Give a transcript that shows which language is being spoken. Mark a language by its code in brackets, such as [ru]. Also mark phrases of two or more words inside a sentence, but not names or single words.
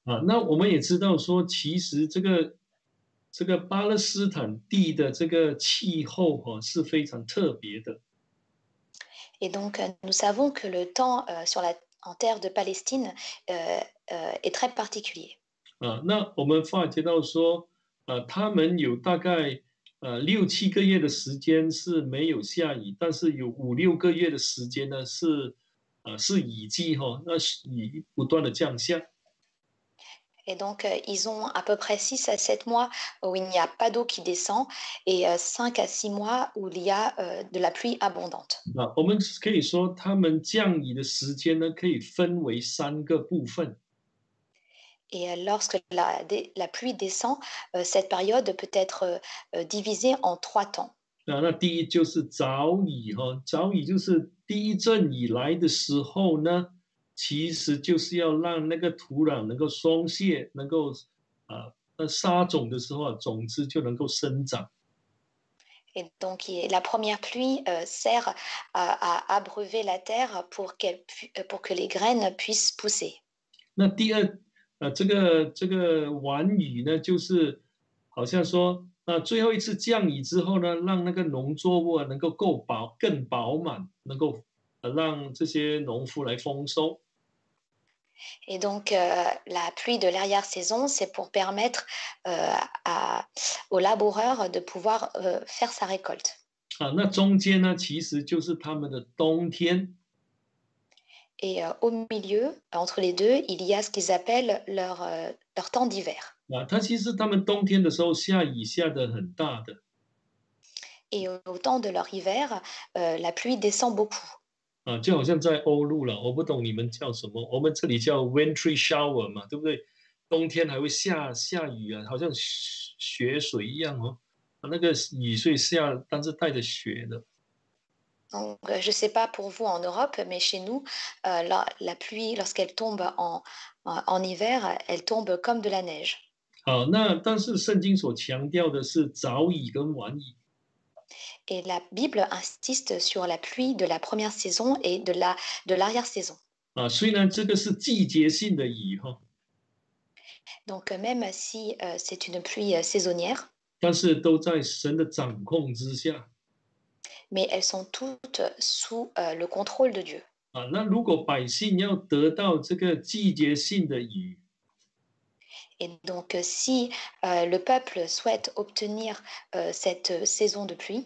[zh] 那我们也知道说，其实这个巴勒斯坦地的这个气候是非常特别的。 [fr] Et donc, nous savons que le temps en terre de Palestine est très particulier. [zh] 那我们发觉到说，他们有大概6、7个月的时间是没有下雨，但是有5、6个月的时间呢是雨季那雨不断的降下。 [fr] Et donc, ils ont à peu près 6 à 7 mois où il n'y a pas d'eau qui descend et 5 à 6 mois où il y a de la pluie abondante. [zh] 我们可以说，他们降雨的时间呢，可以分为3个部分。 [fr] Et lorsque la pluie descend, cette période peut être divisée en 3 temps. [zh] 那第一就是早雨早雨就是第一阵雨来的时候呢，其实就是要让那个土壤能够松懈，能够撒种的时候种子就能够生长。 [fr] Et donc, la première pluie sert à abreuver la terre pour que les graines puissent pousser. [zh] 那第二，这个晚雨呢，就是好像说，最后一次降雨之后呢，让那个农作物能够更饱满，能够让这些农夫来丰收。 [fr] Et donc, la pluie de l'arrière-saison, c'est pour permettre aux laboureurs de pouvoir faire sa récolte. [zh] 那中间呢，其实就是他们的冬天。 [fr] Et au milieu, entre les deux, il y a ce qu'ils appellent leur temps d'hiver. [zh] 它其实他们冬天的时候下雨下的很大的。 [fr] Et au temps de leur hiver, la pluie descend beaucoup. [zh] 就好像在欧陆了，我不懂你们叫什么，我们这里叫 [en] wintry shower [zh] 嘛，对不对？冬天还会下雨好像雪水一样那个雨水下，但是带着雪的。 [fr] Donc, je ne sais pas pour vous en Europe, mais chez nous, la pluie, lorsqu'elle tombe en hiver, elle tombe comme de la neige. [zh] 那但是圣经所强调的是早雨跟晚雨。 [fr] Et la Bible insiste sur la pluie de la première saison et de l'arrière-saison. [zh] 虽然这个是季节性的雨 [fr] Donc, même si c'est une pluie saisonnière, [zh] 但是都在神的掌控之下。 [fr] mais elles sont toutes sous le contrôle de Dieu. [zh] 那如果百姓要得到这个季节性的雨， [fr] Et donc, si le peuple souhaite obtenir cette saison de pluie,